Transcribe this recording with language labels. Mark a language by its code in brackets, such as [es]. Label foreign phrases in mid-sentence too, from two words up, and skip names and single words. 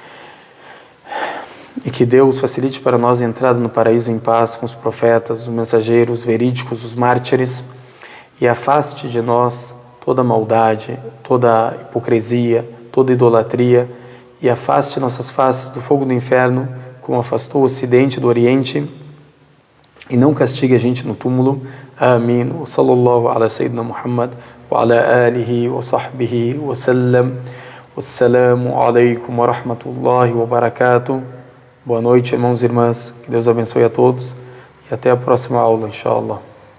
[pt] E que Deus facilite para nós a entrada no paraíso em paz com os profetas, os mensageiros, os verídicos, os mártires, e afaste de nós toda maldade, toda hipocrisia, toda idolatria, e afaste nossas faces do fogo do inferno, como afastou o Ocidente do Oriente, e não castigue a gente no túmulo. Amém. [ar] وصلى الله على سيدنا محمد وعلى آله وصحبه وسلم. والسلام عليكم ورحمة الله وبركاته. [pt] Boa noite, irmãos e irmãs. Que Deus abençoe a todos e até a próxima aula, inshallah.